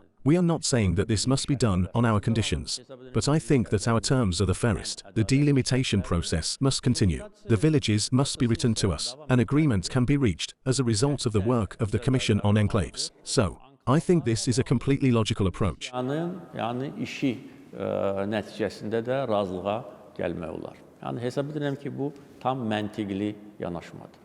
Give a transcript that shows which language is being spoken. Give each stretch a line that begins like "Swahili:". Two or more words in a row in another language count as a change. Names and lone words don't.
English: We are not saying that this must be done on our conditions, but I think that our terms are the fairest. The delimitation process must continue. The villages must be returned to us. An agreement can be reached as a result of the work of the Commission on Enclaves. So, I think this is a completely logical approach.
Azerbaijani: Yəni işi nəticəsində də razılığa gəlmək olar. Yəni hesab edirəm ki, bu tam məntiqli yanaşmadır.